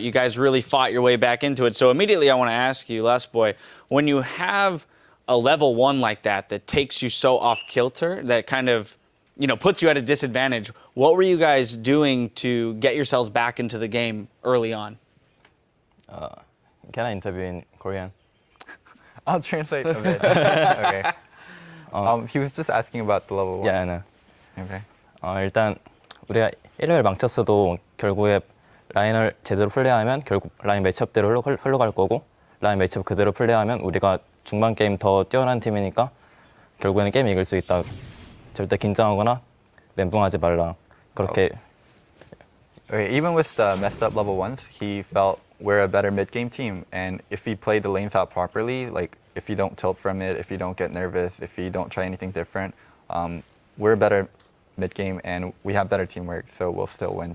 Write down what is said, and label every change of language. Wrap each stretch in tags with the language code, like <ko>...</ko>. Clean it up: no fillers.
<en>You guys really fought your way back into it. So immediately I want to ask you, Lustboy, when you have a level 1 like that takes you so off kilter, that kind of, puts you at a disadvantage, what were you guys doing to get yourselves back into the game early on? Can I interview in Korean? I'll translate a bit. Okay. He was just asking about the level 1. Yeah, I know.</en> <ko>Okay. 일단 우리가 1을 망쳤어도 결국에 라인을 제대로 플레이하면 결국 라인 매치업대로 흘러갈 거고 라인 매치업 그대로 플레이하면 우리가 중반 게임 더 뛰어난 팀이니까 결국에는 게임 이길 수 있다. 절대 긴장하거나 멘붕하지 말라. 그렇게.</ko> <en>Okay, even with the messed up level ones, he felt we're a better mid-game team, and if we play the lanes out properly, like if you don't tilt from it, if you don't get nervous, if you don't try anything different, we're a better mid-game and we have better teamwork, so we'll still win.</en>